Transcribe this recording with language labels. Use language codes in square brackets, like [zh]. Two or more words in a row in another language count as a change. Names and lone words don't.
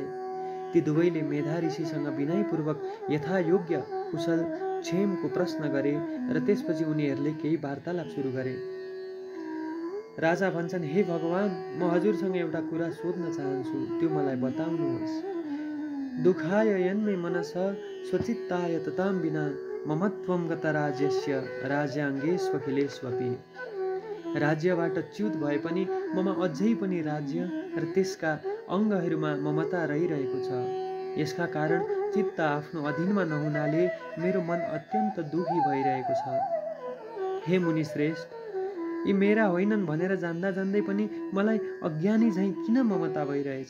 [ne] ती दुवैले मेधा ऋषिसँग विनयपूर्वक यथायोग्य कुशल क्षेमको प्रश्न गरे र त्यसपछि उनीहरूले केही वार्तालाप सुरु गरे। राजा भन्छन्, हे भगवान, म हजुरसँग एउटा कुरा सोध्न चाहन्छु, त्यो मलाई बताउनुहोस्। [sa] दुःखाय यन्मे मनस स्वचित्ताय ततां विना ममत्वं गत राज्यस्य राज्याङ्गेष्वखिलेष्वपि। [ne] राज्यबाट च्युत भए पनि ममा अझै पनि राज्य र त्यसका अङ्गहरूमा ममता रहिरहेको छ। यसका कारण चित्त आफ्नो अधीनमा नहुनाले मेरो मन अत्यन्त दुखी भइरहेको छ। हे मुनि श्रेष्ठ, यी मेरा होइनन् भनेर जान्दा जान्दै पनि मलाई अज्ञानी झैँ किन ममता भइरहेछ?